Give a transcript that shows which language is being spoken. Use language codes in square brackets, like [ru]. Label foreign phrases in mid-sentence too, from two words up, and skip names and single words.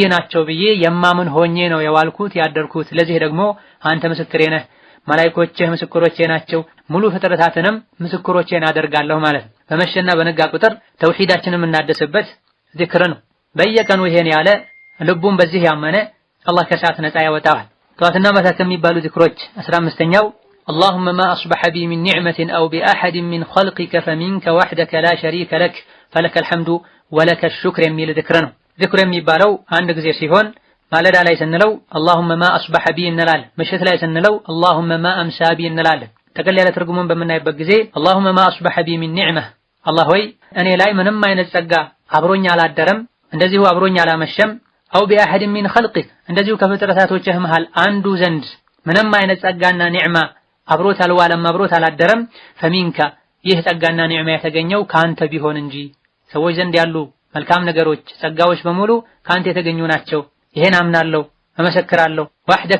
[am] ናቸው ብዬ የማምን ሆኜ ነው የዋልኩት ያደርኩት። ለዚህ ደግሞ አንተ ምስክሬ ነህ መላእክቶችህ ምስክሮቼ ናቸው ሙሉ ፍጥረታትንም ምስክሮቼን አደርጋለሁ ማለት ነው። በመሸና በነጋ ቁጥር ተውሂዳችንን እናደስበት ዚክር ነው። በየቀኑ ይሄን ያለ ልቡን በዚህ ያመነ አላህ ከእሳት ነፃ ያወጣዋል። ጠዋትና ማታ ከሚባሉ ዚክሮች 15ኛው [ar] اللهم ما أصبح بي من نعمة أو بأحد من خلقك فمنك وحدك لا شريك لك فلك الحمد ولك الشكر [am] የሚል ዚክር ነው። ዚክር የሚባለው አንድ ጊዜ ሲሆን ማለዳ ላይ ስንለው [ar] اللهم ما أصبح بي [am] እንላለን። ምሽት ላይ ስንለው [ar] اللهم ما أمسى بي [am] እንላለን። ጠቅለል ያለ ትርጉሙን በምናይበት ጊዜ [ar] اللهم ما أصبح بي من نعمة [am] አላህ ሆይ እኔ ላይ ምንም አይነት ጸጋ አብሮኝ አላደረም እንደዚሁ አብሮኝ አላመሸም [ar] أو بأحد من خلقك [am] እንደዚሁ ከፍጥረታቶችህ መሃል አንዱ ዘንድ ምንም አይነት ጸጋና ኒዕማ አብሮት አልዋለም አብሮት አላደረም ፈሚንካ ይህ ጸጋና ኒዕማ የተገኘው ካንተ ቢሆን እንጂ ሰዎች ዘንድ ያሉ መልካም ነገሮች ጸጋዎች በሙሉ ካንተ የተገኙ ናቸው። ይሄን አምናለሁ እመሰክራለሁ። ወህደከ